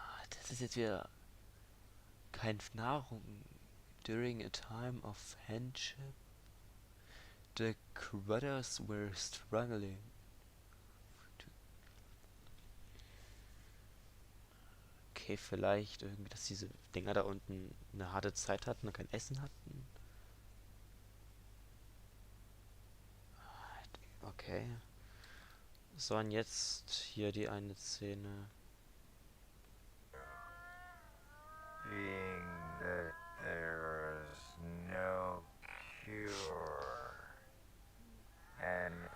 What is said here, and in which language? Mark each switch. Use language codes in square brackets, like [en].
[de] Das ist jetzt wieder kein Nahrung. [en] During a time of friendship, the brothers were struggling. [de] Okay, vielleicht irgendwie, dass diese Dinger da unten eine harte Zeit hatten und kein Essen hatten. Okay. So, und jetzt hier die eine Szene. [en] Being that there is no cure and